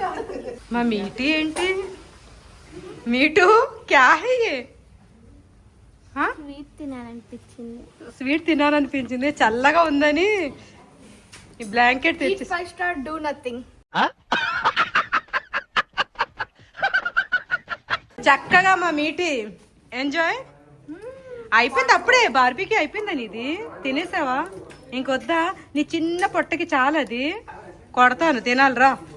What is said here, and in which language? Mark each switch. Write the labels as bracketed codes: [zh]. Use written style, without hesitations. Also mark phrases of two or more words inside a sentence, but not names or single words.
[te] మా మీటి ఏంటి? [hi] मीठू क्या है ये? [te] స్వీట్ తినాలనిపించింది. స్వీట్ తినాలనిపించింది. చల్లగా ఉందని ఈ బ్లాంకెట్ తెచ్చి [en] 5 star do nothing. [te] చక్కగా మా మీటి ఎంజాయ్ అయిపోయింది. అప్పుడే బార్బీకి అయిపోయిందని ఇది తినేసావా? ఇంకొద్దా? నీ చిన్న పొట్టకి చాలా అది. కొడతాను తినాలిరా.